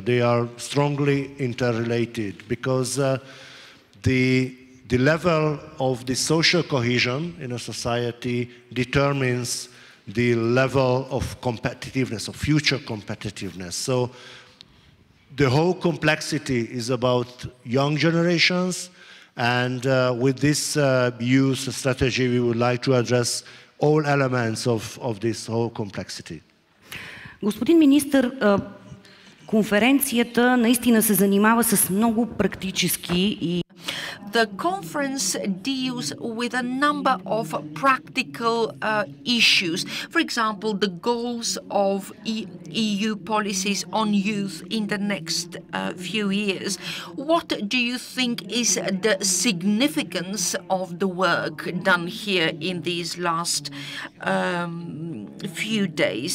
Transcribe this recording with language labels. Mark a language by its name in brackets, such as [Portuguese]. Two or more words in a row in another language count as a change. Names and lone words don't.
[English] They are strongly interrelated because the level of the social cohesion in a society determines the level of competitiveness, of future competitiveness. So the whole complexity is about young generations, and with this youth strategy, we would like to address all elements of this whole complexity. [Bulgarian] Господин министър, конференцията наистина се занимава с много практически и [English] The conference deals with a number of practical issues. For example, the goals of EU policies on youth in the next few years. What do you think is the significance of the work done here in these last few days?